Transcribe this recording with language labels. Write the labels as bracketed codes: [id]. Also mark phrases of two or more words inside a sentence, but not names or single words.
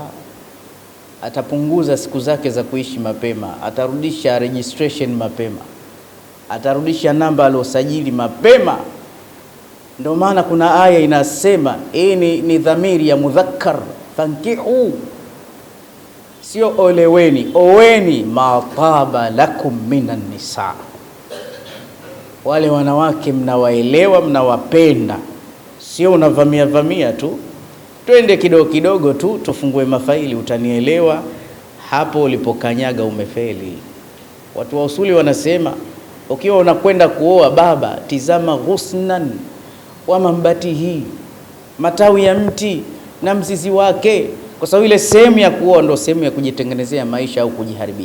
[sw] Atapunguza siku zake za kuishi mapema, atarudisha registration mapema, atarudisha namba aliyosajili mapema. Ndio maana kuna aya inasema ni dhamiri ya mudhakkar, fankihu, sio oleweni. [ar] Oweni ما طاب لكم من النساء, [sw] wale wanawake mnawaelewa, mnawapenda, sio unavamia tu. Twende kidogo tu tufungue mafaili, utanielewa. Hapo ulipokanyaga umefeli. Watu wa usuli wanasema ukiwa unakwenda kuoa baba, tizama [ar] غصنه ومنبته, [sw] matawi ya mti na mzizi wake, kwa sababu ile sehemu ya kuoa ndio sehemu ya kujitengenezea maisha au kujiharibia.